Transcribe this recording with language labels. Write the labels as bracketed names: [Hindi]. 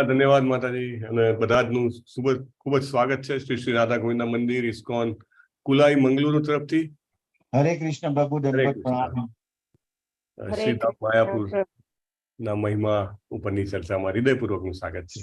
[Hindi] धन्यवाद माताजी [Gujarati] અને બધાનું ખૂબ જ સ્વાગત છે શ્રી શ્રી રાધા ગોવિંદ મંદિર ઇસ્કોન કુલાઈ મંગલુરુ તરફથી। [Hindi] हरे कृष्ण प्रभु दंडवत प्रणाम। [Gujarati] શ્રીધામ માયાપુર ના મહિમા ઉપરની ચર્ચામાં હૃદયપૂર્વકનું સ્વાગત છે।